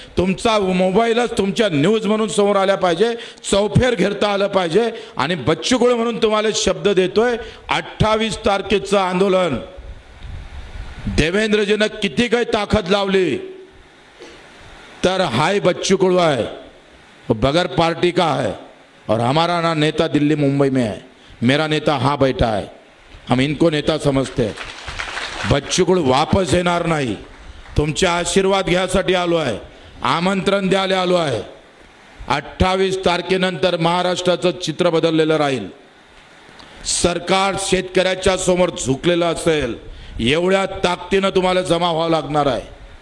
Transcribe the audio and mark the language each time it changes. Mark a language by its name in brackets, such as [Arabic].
[Marathi] तुमचा मोबाईलच तुमच्या न्यूज म्हणून समोर आल्या पाहिजे, चौफेर घेरता आलं पाहिजे. आणि बच्चू कडू म्हणून तुम्हाला शब्द देतोय, 28 तारखेचं आंदोलन देवेंद्रजीनं किती काही ताकद लावली तर [Hindi] हाय बच्चू कडू है, बगैर पार्टी का है. और हमारा ना नेता दिल्ली मुंबई में है, मेरा नेता हाँ बैठा है. हम इनको नेता समझते हैं. [Marathi] बच्चू कडू वापस येणार नाही. तुमचे आशीर्वाद घ्यायसाठी आलो आहे, आमंत्रण द्यायला आलो आहे. 28 तारखेनंतर महाराष्ट्राचं चित्र बदललेलं राहील. सरकार शेतकऱ्याच्या समोर झुकलेलं असेल. एवढ्या ताकदीनं तुम्हाला जमा व्हावं लागणार आहे.